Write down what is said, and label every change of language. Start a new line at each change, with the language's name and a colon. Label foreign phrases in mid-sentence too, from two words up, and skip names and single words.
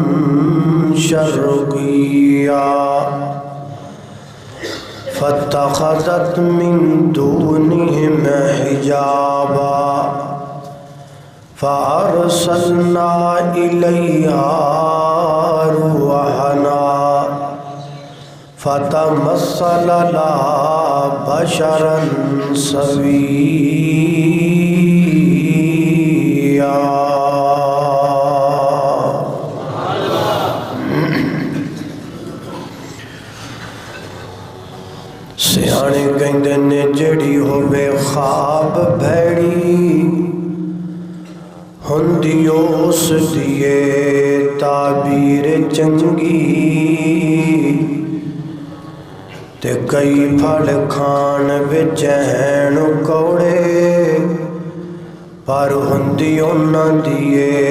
Arabic: شرقیا فاتخذت من دونهم حجابا فأرسلنا إليها روحنا فتمثل لها بشرا سويا.
Punjabi: سیانے کہندے نے جڑی ہووے خواب بھیڑی ہوندی اس دیے تعبیر چنگی تے کئی پھڑ کھان وچ ہیں کوڑے پر ہوندی انہاں دیے